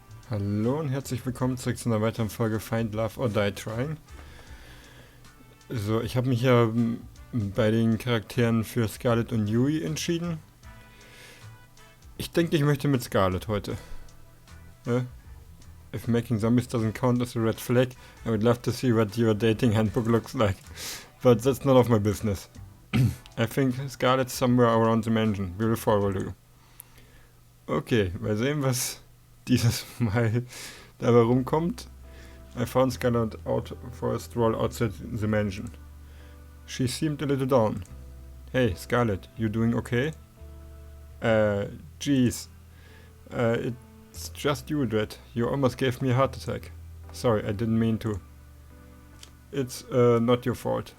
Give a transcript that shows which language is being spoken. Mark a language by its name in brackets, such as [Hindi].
[German] Hallo und herzlich willkommen zurück zu einer weiteren Folge Find Love or Die Trying. So, ich habe mich ja bei den Charakteren für Scarlet und Yui entschieden. Ich denke, ich möchte mit Scarlet heute. [English] If making zombies doesn't count as a red flag, I would love to see what your dating handbook looks like. But that's none of my business. I think Scarlet's somewhere around the mansion. We will follow you. [German] Okay, mal sehen, was dieses Mal dabei rumkommt. [English] I found Scarlet out for a stroll outside the mansion. She seemed a little down. Hey, Scarlet, you doing okay? Geez. It's just you, Dread. You almost gave me a heart attack. Sorry, I didn't mean to. It's not your fault.